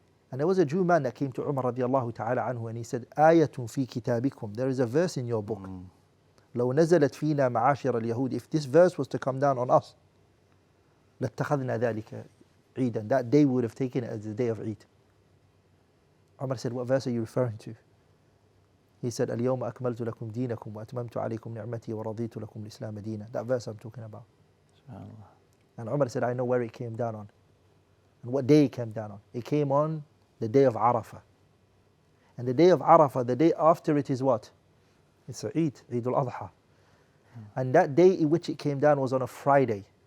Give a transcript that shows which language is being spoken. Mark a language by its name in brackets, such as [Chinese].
[English] And there was a Jew man that came to Umar radiallahu ta'ala anhu, and he said, [Arabic] آيَةٌ فِي كِتَابِكُمْ. [English] There is a verse in your book. [Arabic] لو نزلت فينا معاشر اليهود. [English] If this verse was to come down on us, [Arabic] لاتخذنا ذلك عيدا. [English] That day we would have taken it as the day of Eid. Umar said, what verse are you referring to? He said, [Arabic] اليوم أكملت لكم دينكم وأتممت عليكم نعمتي ورضيت لكم الإسلام دينا. [English] That verse I'm talking about. And Umar said, I know where it came down on. And what day it came down on. It came on the day of Arafah. And the day of Arafah, the day after it is what? It's Eid, Eid al-Adha. And that day in which it came down was on a Friday.